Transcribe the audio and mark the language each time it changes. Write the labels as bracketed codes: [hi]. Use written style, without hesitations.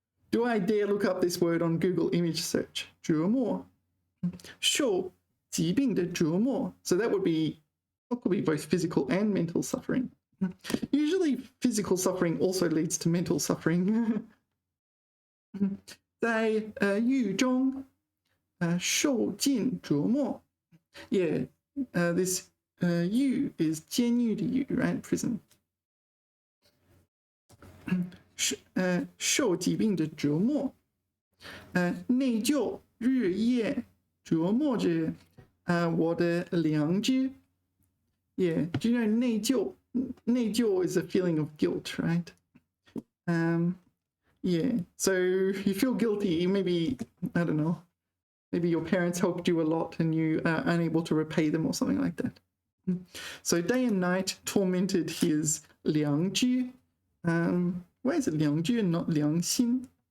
[en] Do I dare look up this word on Google image search? 折磨 [zh] 受疾病的折磨 [en] So that would be what could be both physical and mental suffering. Usually physical suffering also leads to mental suffering. [zh] 在狱中受尽折磨 [en] Yeah, this 狱 is 监狱的狱 right? Prison. [zh] 受疾病的折磨内疚日夜折磨着我的良知 [en] Yeah, do you know 内疚 内疚 is a feeling of guilt, right? Yeah, so you feel guilty, maybe, I don't know, maybe your parents helped you a lot and you are unable to repay them or something like that. So day and night tormented his 良知 why is it 良知 and not 良心?